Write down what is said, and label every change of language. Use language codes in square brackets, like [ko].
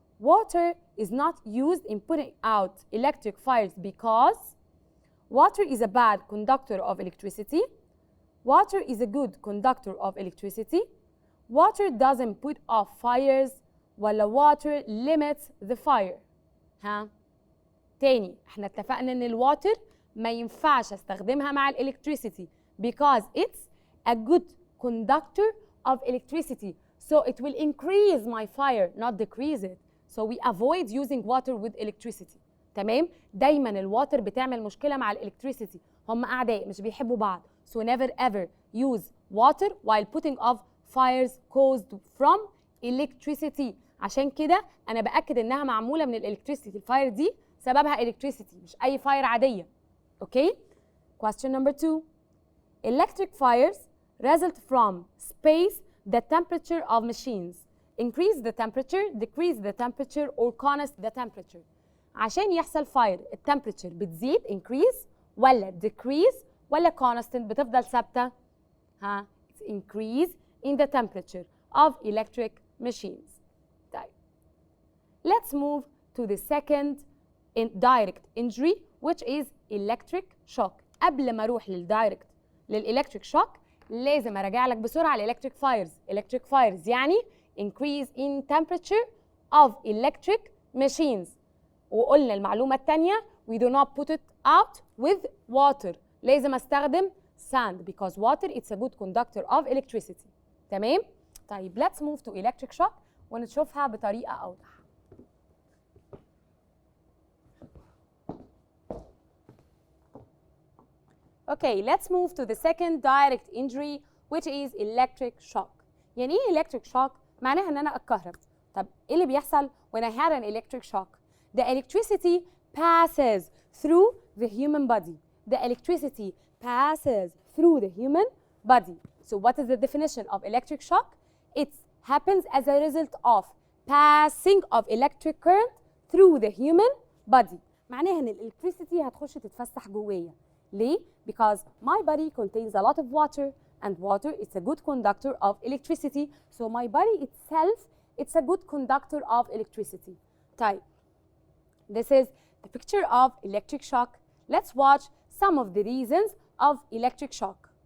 [en] Water is not used in putting out electric fires because water is a bad conductor of electricity. Water is a good conductor of electricity. Water doesn't put off fires. ولا water limits the fire. [ar] ها؟ تاني احنا اتفقنا ان الواتر ما ينفعش استخدمها مع الالكتريسيتي [en] because it's a good conductor of electricity. So it will increase my fire, not decrease it. So we avoid using water with electricity. [ar] تمام؟ دايما الواتر بتعمل مشكلة مع الالكتريسيتي. هم أعداء مش بيحبوا بعض. [en] So never ever use water while putting off fires caused from electricity. [ar] عشان كده أنا بأكد إنها معمولة من الالكتريسيتي. الفاير دي سببها electricity مش أي فاير عادية. [en] Okay? Question number 2. Electric fires result from space, the temperature of machines. Increase the temperature, decrease the temperature, or constant the temperature. [ar] عشان يحصل fire التمبريتشر بتزيد increase ولا decrease ولا constant بتفضل ثابتة؟ ها؟ It's increase in the temperature of electric machines. طيب. [en] Let's move to the second direct injury which is electric shock. [ar] قبل ما اروح للإلكتريك شوك لازم اراجع لك بسرعة الإلكتريك فايرز. [en] electric fires يعني increase in temperature of electric machines. [ar] وقلنا المعلومة الثانية [en] we do not put it out with water. لازم استخدم sand because water it's a good conductor of electricity. [ar] تمام؟ طيب [en] let's move to electric shock [ar] ونشوفها بطريقة أوضح. [en] Okay, let's move to the second direct injury which is electric shock. [ar] يعني ايه electric shock؟ معناها ان انا اتكهرب. طب ايه اللي بيحصل [en] when I had an electric shock؟ The electricity passes through the human body. The electricity passes through the human body. So what is the definition of electric shock? It happens as a result of passing of electric current through the human body. [ar] معناها ان electricity هتخش تتفسح جوايا. [en] ليه؟ Because my body contains a lot of water and water is a good conductor of electricity. So my body itself it's a good conductor of electricity. [ar] طيب. [en] This is the picture of electric shock. Let's watch some of the reasons of electric shock.